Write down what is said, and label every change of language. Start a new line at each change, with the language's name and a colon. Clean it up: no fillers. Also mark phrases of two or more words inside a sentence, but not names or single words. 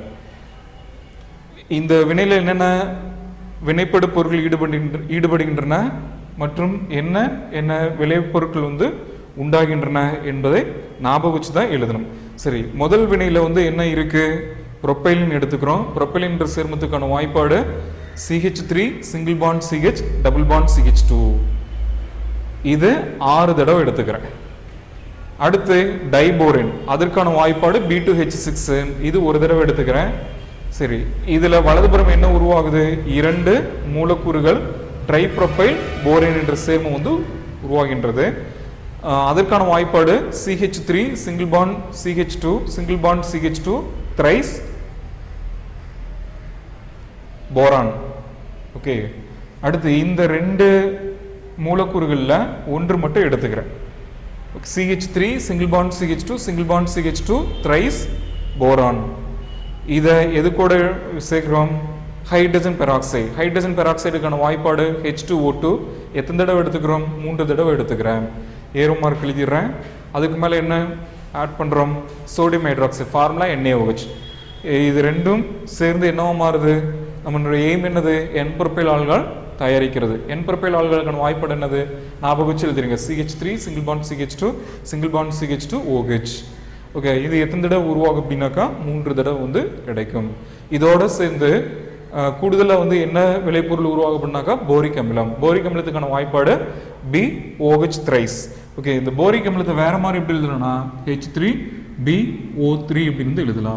Tamil: இந்த வினையில் என்னென்ன வினைப்படு பொருட்கள் ஈடுபடுகின்றன மற்றும் என்ன விளைபொருட்கள் வந்து உண்டாகின்றன என்பதை ஞாபகம் வச்சு தான் எழுதணும். சரி, முதல் வினையில் வந்து என்ன இருக்கு? புரோப்பைலின் எடுத்துக்கிறோம். புரோப்பைலின் என்ற சேர்மத்துக்கான வாய்ப்பாடு
English: CH3 single bond CH double bond CH2.
Tamil: இது 6 தடவை எடுத்துக்கிறேன். அடுத்து டைபோரேன், அதற்கான வாய்ப்பாடு B2H6, இது ஒரு தடவை எடுத்துக்கிறேன். சரி, இதுல வலதுபுறம் என்ன உருவாகுது? 2 மூலக்கூறுகள்
English: tripropyl borane
Tamil: என்ற சேர்மம் வந்து உருவாகின்றது. அதற்கான வாய்ப்பாடு
English: CH3 single bond CH2 single bond CH2 thrice
Tamil: போரான். ஓகே, அடுத்து இந்த 2 மூலக்கூறுகளில் ஒன்று மட்டும் எடுத்துக்கிறேன்.
English: CH3 single bond CH2 single bond CH2 thrice போரான்.
Tamil: இதை எது கூட சேர்க்கிறோம்?
English: hydrogen peroxide. hydrogen peroxide
Tamil: வாய்ப்பாடு H2O2. எத்தனை தடவை எடுத்துக்கிறோம்? 3 தடவை எடுத்துக்கிறேன்.
English: arrow mark
Tamil: எழுதிடுறேன். அதுக்கு மேலே என்ன ஆட் பண்ணுறோம்?
English: sodium hydroxide,
Tamil: ஃபார்முலா NaOH. இது ரெண்டும் சேர்ந்து என்னவா மாறுது? நம்மளுடைய எய்ம் என்னது?
English: N-propyl alcohol
Tamil: தயாரிக்கிறது.
English: N-propyl alcohol
Tamil: வாய்ப்பாடு என்னது? ஞாபகம் வச்சு எழுதுறீங்க.
English: CH3 single bond CH2 single bond CH2 OH.
Tamil: ஓகே, இது எத்தனை தடவை உருவாகும் அப்படின்னாக்கா 3 தடவை வந்து கிடைக்கும். இதோட சேர்ந்து கூடுதலாக வந்து என்ன விளைபொருள் உருவாகும் அப்படின்னாக்கா போரிக் அமிலம். போரிக் அமிலத்துக்கான வாய்ப்பாடு BOH thrice. ஓகே, இந்த போரிக் அமிலத்தை வேற மாதிரி எப்படி எழுதணும்னா H3BO3 அப்படின்னு எழுதலாம்.